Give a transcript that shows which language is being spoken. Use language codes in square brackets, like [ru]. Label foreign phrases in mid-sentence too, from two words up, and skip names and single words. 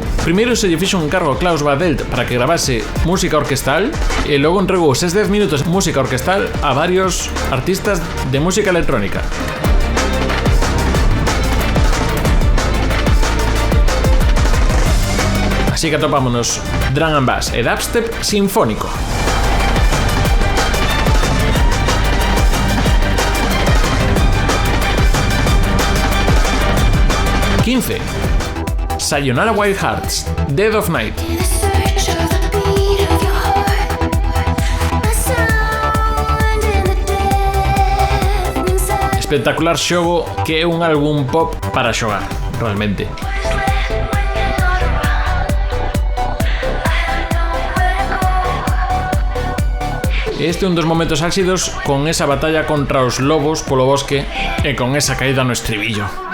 [gl] Primeiro se lle fixo un encargo a Klaus Badelt para que grabase música orquestal e logo entregou eses 10 minutos de música orquestal a varios artistas de música electrónica. Así que atopámonos [en] drum and bass [gl] e dubstep sinfónico. Sayonara Wild Hearts, Dead of Night. Espectacular xogo que é un álbum pop para xogar, realmente. Este é un dos momentos áxidos con esa batalla contra os lobos polo bosque e con esa caída no estribillo.